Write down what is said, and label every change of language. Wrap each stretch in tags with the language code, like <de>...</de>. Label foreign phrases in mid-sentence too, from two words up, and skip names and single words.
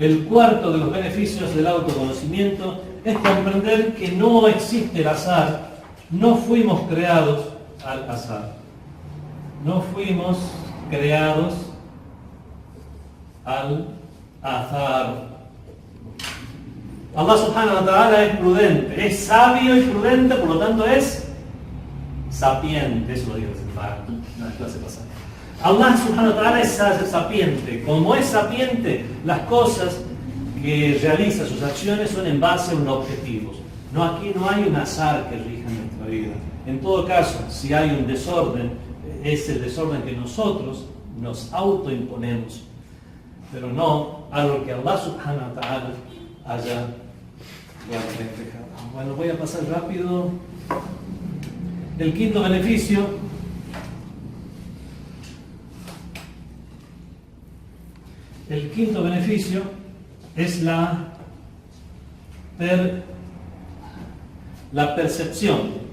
<es>El cuarto de los beneficios del autoconocimiento es comprender que no existe el azar. No fuimos creados al azar. No fuimos creados al azar.</es> <ar>الله سبحانه وتعالى</ar> <es>es prudente, es sabio y prudente, por lo tanto es sapiente. Eso lo digo en la clase pasada.</es> <ar>الله سبحانه وتعالى</ar> <es>es sapiente. Como es sapiente, las cosas que realiza, sus acciones, son en base a unos objetivos. No, aquí no hay un azar que rija nuestra vida. En todo caso, si hay un desorden, es el desorden que nosotros nos autoimponemos, pero no algo que</es> <ar>الله سبحانه وتعالى</ar> <es>haya reflejado. Bueno, voy a pasar rápido. El quinto beneficio es la percepción.</es>